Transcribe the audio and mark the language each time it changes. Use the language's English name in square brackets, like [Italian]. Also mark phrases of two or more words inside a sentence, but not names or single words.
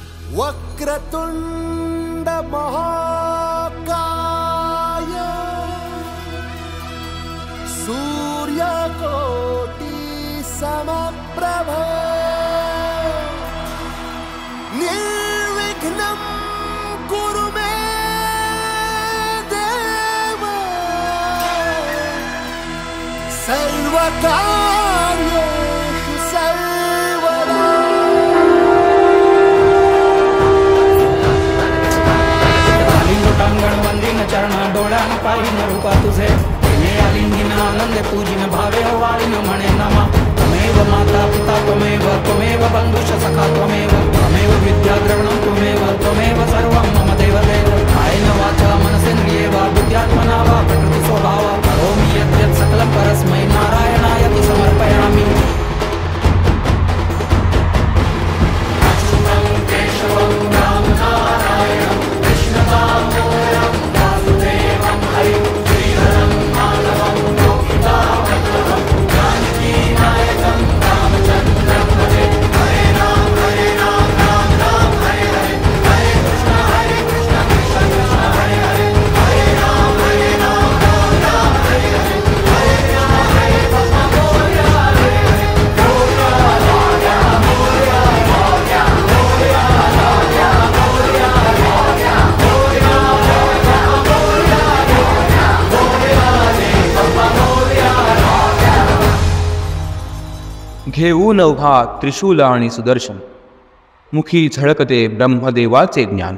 [Sanskrit] वक्रतुंड महाकाय सूर्यकोटि समप्रभ निर्विघ्नं कुरु मे देव सर्वकार्येषु सर्वदा। [Marathi] वंदीन चरण डोळ्यान पाहिन रूपा तुझे प्रेमे आलिंगीन आनंद पूजिन भावे वाळीन म्हणे नमा [Sanskrit] त्वमेव माता पिता त्वमेव बंधुश सखा त्वमेव विद्या द्रवणं त्वमेव सर्वं मम देवदेव कायेन वाचा मनसेन्द्रिये वा बुद्ध्यात्मना वा प्रकृति स्वभाव करोमि यद्यत् सकलं परस्मै नारायणाय तु समर्पयामि। अच्युतं केशवं राम नारायणं कृष्णदामोदरं वासुदेवं हरिं श्रीधरं माधवं गोपिकावल्लभं जानकीनायकं रामचन्द्रं भजे। हरे राम राम राम हरे हरे हरे कृष्ण कृष्ण कृष्ण हरे हरे हरे राम राम राम हरे हरे हरे राम हरे कृष्ण मोरया हरे हरे [Marathi] मोरया राजा मोरया राजा मोरया राजा मोरया राजा मोरया राजा मोरया राजा मोरया रे बाबा मोरया राजा। घेऊन उभा त्रिशूल आणि सुदर्शन मुखी झळकते ब्रह्मदेवाचे ज्ञान।